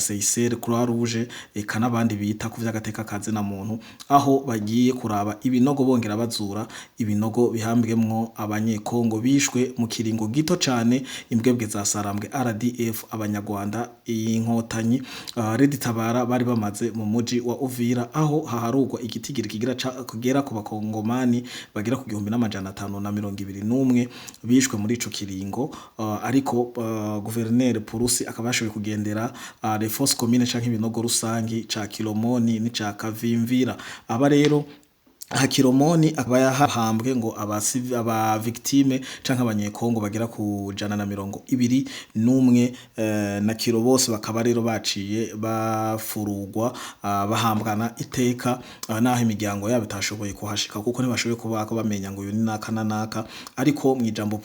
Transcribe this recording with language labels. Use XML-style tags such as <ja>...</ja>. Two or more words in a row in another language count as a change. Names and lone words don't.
<rn>CICR Croix Rouge eka n'abandi bita ku vy'agateka kazi na muntu aho bagiye kuraba ibinogo bongera bazura ibinogo bihambwemwo abanyekongo bishwe mu kiringo gito cane imbwebwe za Sarambwe RDF abanyarwanda inkotanyi Red Tabara bari bamaze mu muji wa Uvira aho haharugwa igitigiri kigira kugera ku bakongomani bagira ku 1521 bishwe muri ico kiringo ariko gouverneur Purusi akabashoboye kugendera</rn> <fr>les forces communes</fr> <rn>canke ibinogo rusangi ca Kilomoni ni ca Kavimvira aba rero Hakiromoni akaba yahambwe ngo aba victime canke abanyekongo bagira ku 121 na kiro bose bakaba rero baciye bafurugwa bahambwana iteka naho imiryango yabo itashoboye kuhashika kuko ntibashoboye kuba bamenya ngo uyu ni naka na naka ariko mu ijambo</rn>